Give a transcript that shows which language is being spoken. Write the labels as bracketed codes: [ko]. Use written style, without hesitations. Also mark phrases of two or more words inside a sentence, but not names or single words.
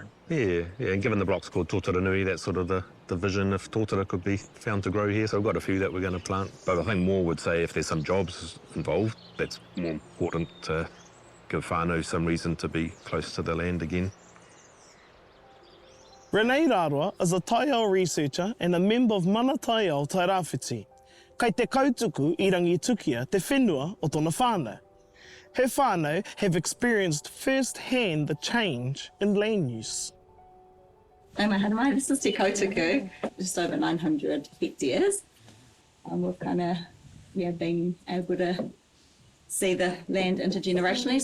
[en] Yeah, and given the block's called Tōtara Nui, that's sort of the vision if tōtara could be found to grow here. So we've got a few that we're going to plant. But I think more would say if there's some jobs involved, that's more important to give whānau some reason to be close to the land again. Renee Rāroa is a taiao researcher and a member of Mana Taiao Tai Rāwhiti. [mi] Kei te kautuku I rangitukia te whenua o tōna whānau. [en] Her whānau have experienced first-hand the change in land use. This is Te Kautuku, just over 900 hectares. We've kind of been able to see the land intergenerationally.